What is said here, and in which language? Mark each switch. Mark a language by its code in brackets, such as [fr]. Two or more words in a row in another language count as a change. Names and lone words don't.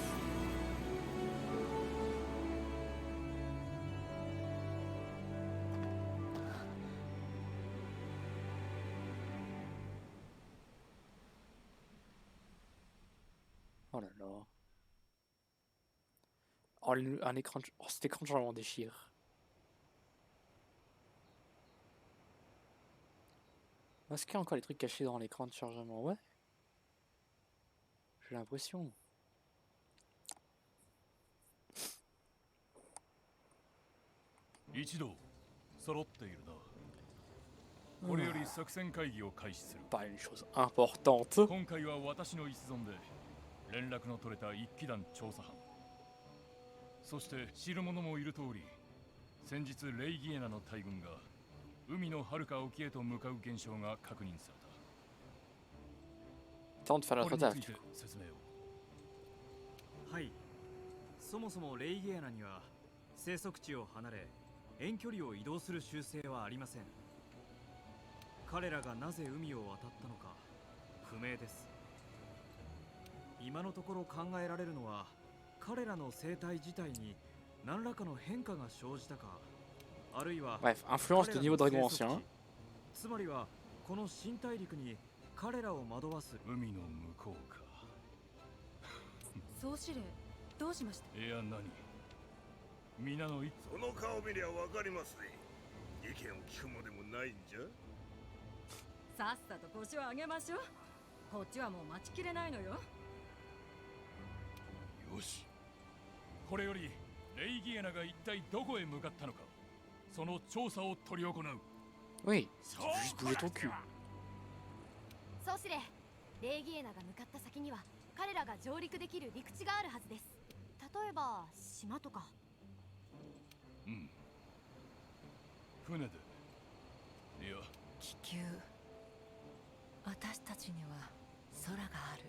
[fr] Oh là là. Oh, un écran de... Oh, cet écran de chargement déchire. Est-ce qu'il y a encore des trucs cachés dans l'écran de chargement? Ouais. J'ai l'impression. [ja] 一同揃っているな。これより作戦会議を開始する。 [fr] Pas une chose importante. [ja] 今回は私の一存で連絡の取れた一機団調査班、そして知る者もいる通り、先日レイギエナの大軍が海の遥か沖へと向かう現象が確認され [fr] Temps de faire [ja] た。 [fr] notre [ja] これ [fr] taf. [ja] について説明を。はい、そもそもレイギエナには生息地を離れ遠距離を移動する習性はありません。彼らがなぜ海を渡ったのか不明です。今のところ考えられるのは彼らの生態自体に何らかの変化が生じたか、あるいは [fr] Bref, influence de niveau dragon ancien. [ja] つまりはこの新大陸に彼らを惑わす。海の向こうか。総司令どうしました。いや何、皆の一その顔見りゃわかりますね。意見を聞くもでもないんじゃ。さっさと腰を上げましょう。こっちはもう待ちきれないのよ。よし、これよりレイギエナが一体どこへ向かったのか、その調査を執り行う。 [fr] Oui, juste bouger ton cul. [ja] 総司令、レイギエナが向かった先には彼らが上陸できる陸地があるはずです。例えば島とか。うん。船で。いや、気球。私たちには空がある。